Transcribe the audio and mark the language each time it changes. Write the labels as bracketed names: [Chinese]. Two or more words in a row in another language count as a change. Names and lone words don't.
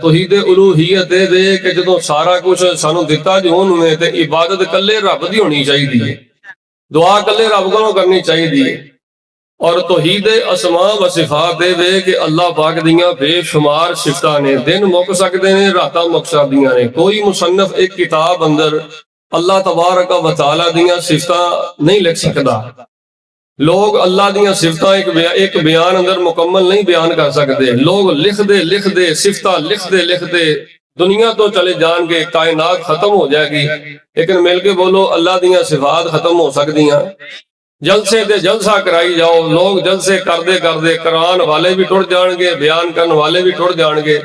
[Punjabi] توحید الوہیت وے کہ جو سارا کجھ سانوں دتا جو اونہاں نے تے عبادت کلے رب دی ہونی چاہیدی، دعا کلے رب کولوں کرنی چاہیدی. اور توحید اسماء و صفات وے کہ اللہ پاک دیاں بے شمار صفتاں نے، دن مک سکدے ہیں، راتاں مک سکدیاں نے. کوئی مصنف اک کتاب اندر اللہ [Arabic] تبارك وتعالى [Punjabi] دیاں صفتاں نہیں لکھ سکدا. لوک اللہ دیاں صفتاں اک بیان اندر مکمل نہیں بیان کر سکدے. لوک لکھدے صفتاں لکھدے دنیا توں چلے جان گے، کائنات ختم ہو جائے گی، لیکن مل کے بولو اللہ دیاں صفات ختم ہو سکدیاں? جلسے دے جلسہ کرائی جاؤ، لوک جلسے کردے کران والے بھی ٹٹ جان گے، بیان کرن والے بھی ٹٹ جان گے.